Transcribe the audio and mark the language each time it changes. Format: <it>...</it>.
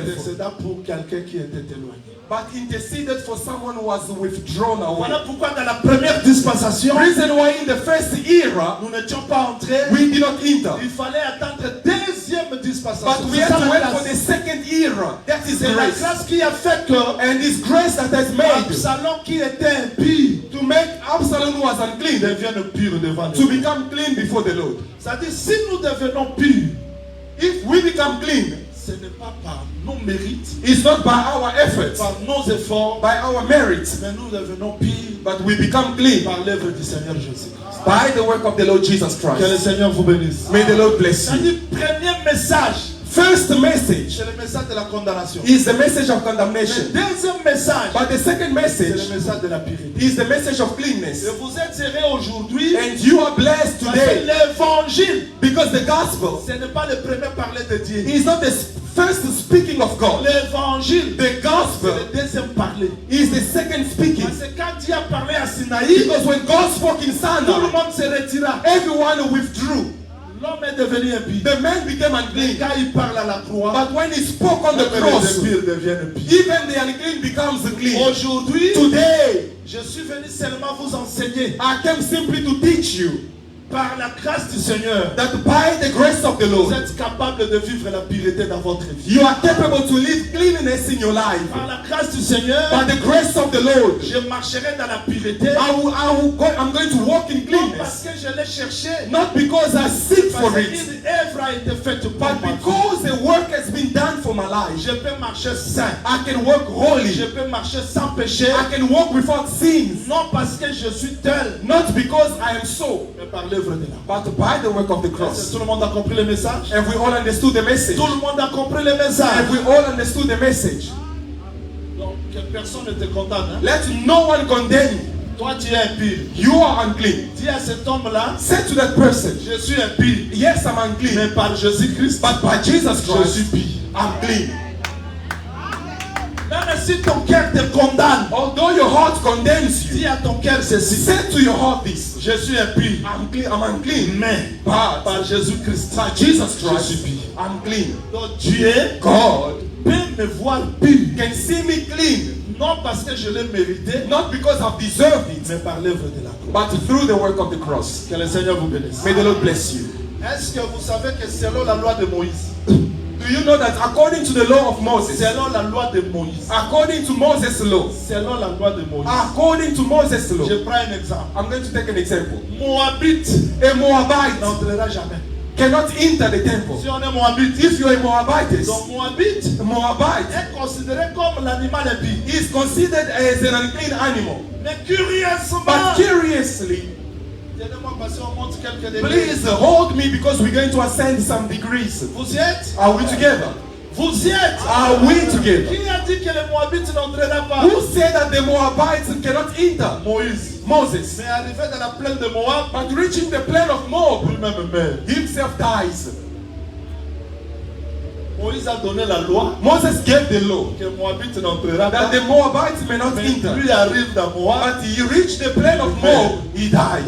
<fr>intercéda pour quelqu'un qui était éloigné.</fr> <en>but interceded for someone who was withdrawn away.</en> <fr>Voilà pourquoi dans la première dispensation,</fr> <en>Reason why in the first era,</en> <fr>nous n'étions pas entrés.</fr> <en>we did not enter.</en> <fr>Il fallait attendre deuxième dispensation.</fr> <en>But we</en> <fr>C'est</fr> <en>had</en> <fr>ça</fr> <en>to</en> <fr>la</fr> <en>wait</en> <fr>grâce.</fr> <en>for the second era. That is</en> <fr>C'est la</fr> <en>grace.</en> <fr>grâce qui a fait que</fr> <en>And this grace that has made</en> <fr>Absalom qui était impie</fr> <en>to make Absalom who was unclean</en> <fr>devienne pur devant</fr> <en>to</en> <fr>Dieu.</fr> <en>become clean before the Lord.</en> <fr>C'est-à-dire si nous devenons purs,</fr> <en>If we become clean,</en> <fr>ce n'est pas par nos mérites,</fr> <en>it's not by our efforts,</en> <fr>par nos efforts,</fr> <en>by our merits,</en> <fr>mais nous devenons purs</fr> <en>but we become clean</en> <fr>par l'œuvre du Seigneur Jésus.</fr> <en>by the work of the Lord Jesus</en> <fr>Que le</fr> <en>Christ.</en> <fr>Seigneur vous bénisse.</fr> <en>May the Lord bless you.</en> <fr>C'est-à-dire premier message,</fr> <en>First message</en> <fr>c'est le message de la condamnation.</fr> <en>is the message of</en> <fr>Le</fr> <en>condemnation,</en> <fr>deuxième message,</fr> <en>but the second</en> <fr>c'est</fr> <en>message</en> <fr>le message de la pureté.</fr> <en>is the message of cleanness.</en> <fr>Et vous êtes serrés aujourd'hui</fr> <en>And you are blessed</en> <fr>parce que</fr> <en>today</en> <fr>l'évangile,</fr> <en>because the gospel</en> <fr>ce n'est pas le premier parler de Dieu.</fr> <en>is not the first speaking of God.</en> <fr>L'évangile,</fr> <en>The</en> <fr>c'est</fr> <en>gospel</en> <fr>le deuxième parler.</fr> <en>is the second speaking.</en> <fr>Parce que quand Dieu a parlé à Sinaï,</fr> <en>Because when God spoke in</en> <fr>tout le</fr> <en>Sinai,</en> <fr>monde se retira.</fr> <en>everyone withdrew.</en> <fr>L'homme est devenu impie.</fr> <en>The man became</en> <fr>Mais</fr> <en>unclean.</en> <fr>quand il parle à la croix,</fr> <en>But when he spoke on the</en> <fr>même</fr> <en>cross,</en> <fr>les impurs deviennent impurs.</fr> <en>even the unclean becomes clean.</en> <fr>Aujourd'hui,</fr> <en>Today,</en> <fr>je suis venu seulement vous enseigner</fr> <en>I came simply to teach you</en> <fr>par la grâce du Seigneur.</fr> <en>that by the grace of the</en> <fr>Vous</fr> <en>Lord,</en> <fr>êtes capable de vivre la pureté dans votre vie.</fr> <en>you are capable to live cleanliness in your life.</en> <fr>Par la grâce du Seigneur,</fr> <en>By the grace of the Lord,</en> <fr>je marcherai dans la pureté.</fr> <en>I'm going to walk in</en> <fr>Non parce</fr> <en>cleanness.</en> <fr>que je l'ai cherché,</fr> <en>Not because I seek for</en> <fr>parce</fr> <en>it,</en> <fr>qu'une œuvre a été faite pour</fr> <en>but</en> <fr>moi.</fr> <en>because the work has been done for my life.</en> <fr>Je peux marcher saint.</fr> <en>I can walk</en> <fr>Je</fr> <en>holy.</en> <fr>peux marcher sans péché.</fr> <en>I can walk without sins.</en> <fr>Non parce que je suis tel,</fr> <en>Not because I am so,</en> <fr>mais par l'œuvre de la.</fr> <en>but by the work of the</en> <fr>Est-ce que</fr> <en>cross.</en> <fr>tout le monde a compris le message?</fr> <en>Have we all understood the message?</en> <fr>Tout le monde a compris le message.</fr> <en>Have we all understood the message?</en> <fr>Donc que personne ne te condamne. Hein?</fr> <en>Let no one condemn you.</en> <fr>Toi tu es impur.</fr> <en>You are unclean.</en> <fr>Dis à cet homme-là,</fr> <en>Say to that person,</en> <fr>je suis impur.</fr> <en>yes, I'm unclean,</en> <fr>Mais par Jésus-Christ,</fr> <en>but by Jesus</en> <fr>je</fr> <en>Christ,</en> <fr>suis pur.</fr> <en>I'm clean.</en> <fr>Même si ton cœur te condamne,</fr> <en>Although your heart condemns you,</en> <fr>dis à ton cœur ceci.</fr> <en>say to your heart this,</en> <fr>Je suis impur.</fr> <en>I'm unclean,</en> <fr>Mais</fr> <en>but</en> <fr>par Jésus-Christ,</fr> <en>by Jesus</en> <fr>je suis</fr> <en>Christ,</en> <fr>pur.</fr> <en>I'm clean.</en> <fr>Donc Dieu</fr> <en>God</en> <fr>peut me voir pur.</fr> <en>can see me clean,</en> <fr>Non parce que je l'ai mérité,</fr> <en>not because I've deserved it,</en> <fr>mais par l'œuvre de la croix.</fr> <en>but through the work of the cross.</en> <fr>Que le Seigneur vous bénisse.</fr> <en>May the Lord bless you.</en> <fr>Est-ce que vous savez que selon la loi de Moïse,</fr> <en>Do you know that according to the law of Moses,</en> <fr>selon la loi de Moïse,</fr> <en>according to Moses' law,</en> <fr>selon la loi de Moïse,</fr> <en>according to Moses' law,</en> <fr>je prends un exemple.</fr> <en>I'm going to take an example.</en> <fr>Moabite</fr> <en>A Moabite</en> <fr>n'entrera jamais.</fr> <en>cannot enter the temple.</en> <fr>Si on est Moabite,</fr> <en>If you're a Moabitess,</en> <fr>donc Moabite</fr> <en>Moabite</en> <fr>est considéré comme l'animal impie.</fr> <en>is considered as an unclean animal.</en> <fr>Mais curieusement,</fr> <en>But curiously,</en> <fr>aidez-moi parce qu'on monte quelques degrés.</fr> <en>please hold me because we're going to ascend some degrees.</en> <fr>Vous y êtes?</fr> <en>Are we together?</en> <fr>Vous y êtes?</fr> <en>Are we together?</en> <fr>Qui a dit que les Moabites n'entrera pas?</fr> <en>Who said that the Moabites cannot enter?</en> <fr>Moïse.</fr> <en>Moses.</en> <fr>Mais arrivé dans la plaine de Moab,</fr> <en>But reaching the plain of Moab,</en> <fr>lui-même meurt.</fr> <en>himself dies.</en> <fr>Moïse a donné la loi</fr> <en>Moses gave the law</en> <fr>que Moabite n'entrera pas.</fr> <en>that the Moabites may not</en> <fr>Mais</fr> <en>enter.</en> <fr>lui arrive dans Moab.</fr> <en>But he reached the plain of Moab, he dies.</en>